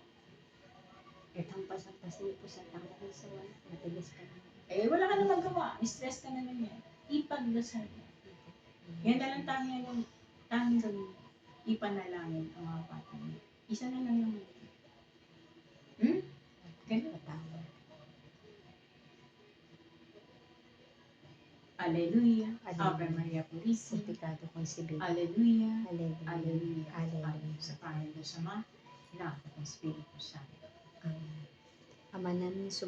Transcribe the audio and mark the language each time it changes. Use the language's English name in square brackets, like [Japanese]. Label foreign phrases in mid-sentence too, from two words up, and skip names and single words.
[Filipino] Hampas-hampasin po sa tangan sa wala. Matigas ka na. wala ka na magawa. Stress ka na lang yan. Ipagdasal mo. Yan na lang tanging gawin. Ipanalangin ang mga bata mo. Isa na lang naman. Ganun. Alleluia. [Spanish] Ave Maria Purísima. Pecado concebido. [Filipino] Alleluia. Alleluia. Alleluia. Alleluia. Alleluia. Sa Panginoon Diyos Ama, Anak at Espiritu Santo. Ama namin,